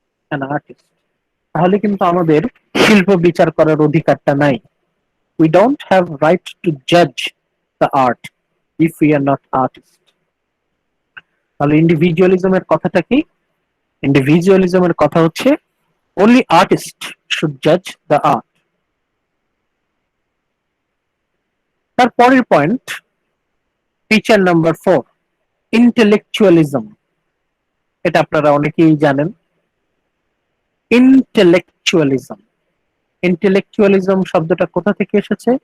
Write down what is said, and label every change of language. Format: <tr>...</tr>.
<en>an artist,</en> <bn>তাহলে কিন্তু আমাদের শিল্প বিচার করার অধিকারটা নাই।</bn> <en>We don't have right two Jaaz the art if we are not artist.</en> <bn>তাহলে ইন্ডিভিজুয়ালিজমের কথাটা কি? ইন্ডিভিজুয়ালিজমের কথা হচ্ছে</bn> <en>only artist should judge the art.</en> <bn>তার পরের পয়েন্ট, ফিচার নাম্বার 4, ইন্টেলেকচুয়ালিজম। এটা আপনারা অনেকেই জানেন। ইন্টেলেকচুয়ালিজম, ইন্টেলেকচুয়ালিজম শব্দটা কোথা থেকে এসেছে?</bn>